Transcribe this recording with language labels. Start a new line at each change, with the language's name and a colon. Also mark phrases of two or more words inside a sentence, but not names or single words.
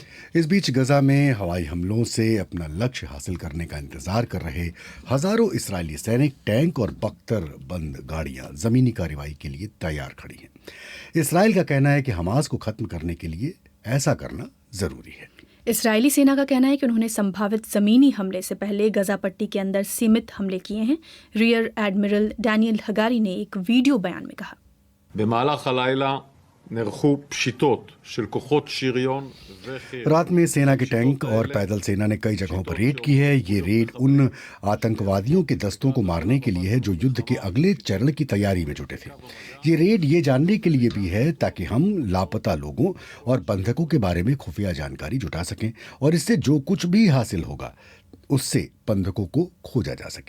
Hindi: इस बीच गजा में हवाई हमलों से अपना लक्ष्य हासिल करने का इंतजार कर रहे हजारों इस्राएली सैनिक, टैंक और बख्तर बंद गाड़ियां जमीनी कार्रवाई के लिए तैयार खड़ी हैं। इस्राएल का कहना है कि हमास को खत्म करने के लिए ऐसा करना जरूरी है। इस्राएली सेना का कहना है कि उन्होंने संभावित जमीनी हमले से पहले गजा पट्टी के अंदर सीमित हमले किए हैं। रियर एडमिरल डैनियल हगारी ने एक वीडियो बयान में कहा,
Hebrew: במהלך הלילה נערכו פשיטות של כוחות שריון וחיל।
Hindi: रात में सेना के टैंक और पैदल सेना ने कई जगहों पर रेड की है। ये रेड उन आतंकवादियों के दस्तों को मारने के लिए है जो युद्ध के अगले चरण की तैयारी में जुटे थे। ये रेड ये जानने के लिए भी है ताकि हम लापता लोगों और बंधकों के बारे में खुफिया जानकारी जुटा सकें और इससे जो कुछ भी हासिल होगा उससे बंधकों को खोजा जा सके।